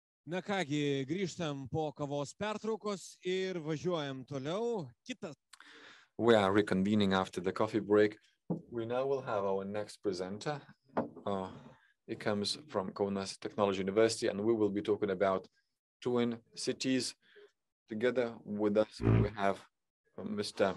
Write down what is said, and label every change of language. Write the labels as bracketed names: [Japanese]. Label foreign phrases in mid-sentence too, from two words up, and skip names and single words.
[Lithuanian] Na kągi, grįžtam po kavos pertraukos ir važiuojam toliau. Kitas. [English] We are reconvening after the coffee break. We now will have our next presenter. It comes from Kaunas Technology University, and we will be talking about twin cities. Together with us, we have Mr.